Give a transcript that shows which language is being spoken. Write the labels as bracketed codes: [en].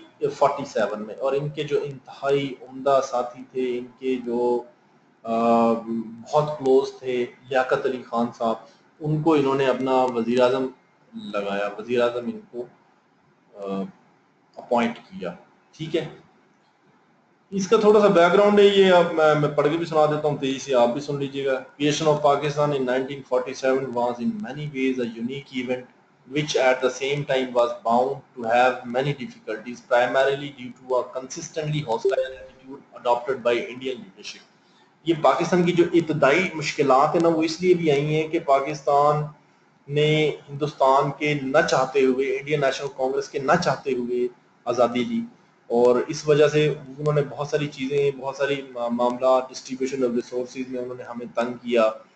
[ur] 47 میں، اور ان کے جو انتہائی عمدہ ساتھی تھے، ان کے جو بہت کلوز تھے، لیاقت علی خان صاحب، ان کو انہوں نے اپنا وزیر اعظم لگایا، وزیر اعظم ان کو اپوائنٹ کیا. ٹھیک ہے، اس کا تھوڑا سا بیک گراؤنڈ ہے یہ، اب میں پڑھ کے بھی سنا دیتا ہوں، تیزی سے آپ بھی سن لیجیے گا. [en] Creation of Pakistan in 1947 was in many ways a unique event which at the same time was bound to have many difficulties, primarily due to a consistently hostile attitude adopted by Indian leadership. [ur] یہ پاکستان کی جو ابتدائی مشکلات ہیں نا، وہ اس لیے بھی آئی ہیں کہ پاکستان نے ہندوستان کے نہ چاہتے ہوئے، انڈین نیشنل کانگریس کے نہ چاہتے ہوئے آزادی لی، اور اس وجہ سے انہوں نے بہت ساری چیزیں، بہت ساری معاملات، ڈسٹریبیوشن آف ریسورسز میں انہوں نے ہمیں تنگ کیا.